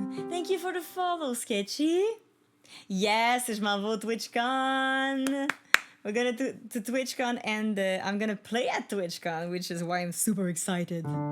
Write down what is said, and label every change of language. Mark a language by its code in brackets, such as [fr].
[en] Thank you for the follow, Sketchy. [fr] Yes, je m'en vais au TwitchCon. [en] We're gonna do to TwitchCon, and I'm gonna play at TwitchCon, which is why I'm super excited.